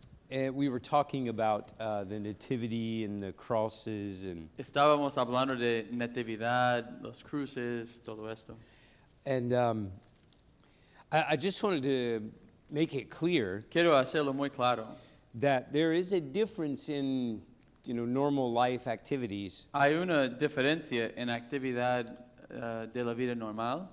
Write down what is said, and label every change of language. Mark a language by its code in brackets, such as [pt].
[en] We were talking about the nativity and the crosses, and [es] Estábamos hablando de natividad, los cruces, todo esto. [en] I just wanted to make it clear [es] Quiero hacerlo muy claro. [en] that there is a difference in normal life activities [es] Hay una diferencia en actividad de la vida normal